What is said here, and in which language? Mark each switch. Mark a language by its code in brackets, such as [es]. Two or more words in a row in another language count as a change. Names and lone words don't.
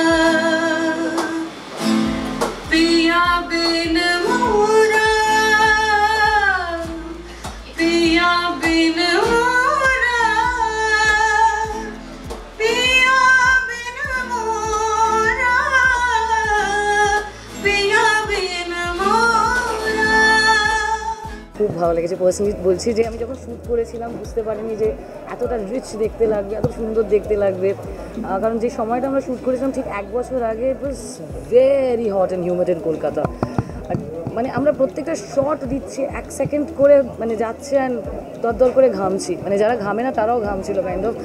[hi] पिया बिन मोरा, पिया बिन मोरा, पिया बिन मोरा, पिया बिन मोरा। [bn] খুব ভালো লেগেছে। পার্সোনালি বলছি যে আমি যখন শ্যুট করেছিলাম বুঝতে পারিনি যে এতটা রিচ দেখতে লাগবে, এত সুন্দর দেখতে লাগবে, কারণ যে সময়টা আমরা শ্যুট করেছিলাম ঠিক 1 বছর আগে, [en] it was very hot and humid in Kolkata. [bn] মানে আমরা প্রত্যেকটা শট দিচ্ছি 1 সেকেন্ড করে, মানে যাচ্ছে অ্যান্ড দরদর করে ঘামছি, মানে যারা ঘামে না তারাও ঘামছিল [en] kind of.